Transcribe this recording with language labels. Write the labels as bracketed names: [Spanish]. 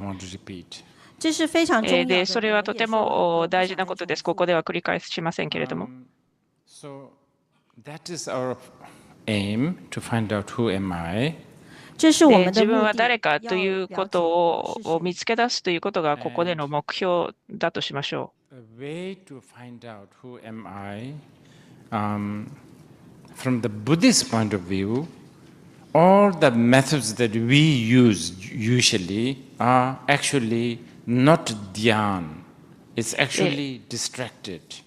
[Japanese] で、それはとても大事なことです。ここでは繰り返しませんけれども。 [English] So that is our aim, to find out who am I. [Japanese] 自分は誰かということを見つけ出すということがここでの目標だとしましょう。 [English] A way to find out who am I, from the Buddhist point of view, all the methods that we use usually are actually not dhyan. It's actually distracted.